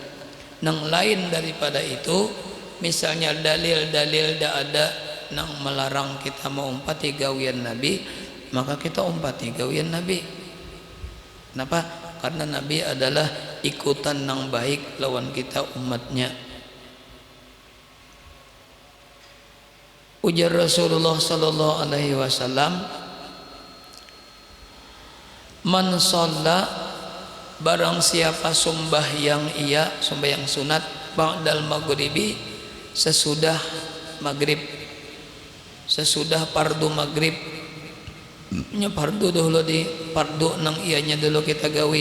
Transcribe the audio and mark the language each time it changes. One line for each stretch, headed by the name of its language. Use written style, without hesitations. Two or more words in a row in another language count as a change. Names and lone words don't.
Indonesian: Nang lain daripada itu, misalnya dalil-dalil dah ada nang melarang kita mau umpati gawian Nabi, maka kita umpati gawian Nabi. Kenapa? Karena Nabi adalah ikutan nang baik lawan kita umatnya. Ujar Rasulullah
Arabic: صلى الله عليه وسلم, من صلى,
Indonesian: barang siapa sembahyang sunat
Arabic: بعد المغرب,
Indonesian: sesudah maghrib, sesudah fardu maghrib. Nya fardu dulu di fardu nang ianya dulu kita gawi.